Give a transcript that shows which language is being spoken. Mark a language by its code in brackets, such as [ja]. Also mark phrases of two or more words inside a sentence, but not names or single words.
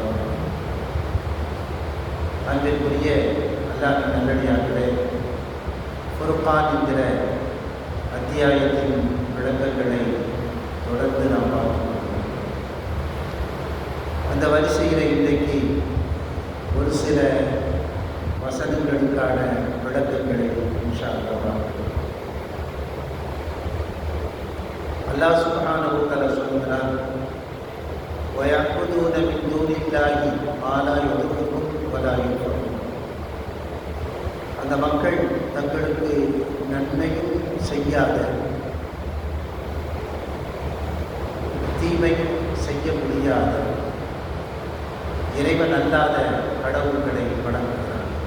[ta] அன்பிற்குரிய அல்லாஹ்வின் நல்லடியார்களே, ஃபுர்கான் என்கிற அத்தியாயத்தின் விளக்கங்களை தொடர்ந்து நாம் பார்க்கிறோம். அந்த வரிசையில் இன்றைக்கு ஒரு சில வசனங்களுக்கான விளக்கங்களை [ar] إن شاء الله [ta] பார்க்கிறோம். [ar] الله سبحانه وتعالى [ta] சொல்கிறார்: [ar] وَيَعْبُدُونَ مِن دُونِ اللَّهِ مَا لَا يَضُرُّهُمْ وَلَا يَنفَعُهُمْ. [ta] அந்த மக்கள் தங்களுக்கு நன்மையும் செய்யாத, தீமையும் செய்ய முடியாத, இறைவன் அல்லாத கடவுள்களை வணங்குகிறார்.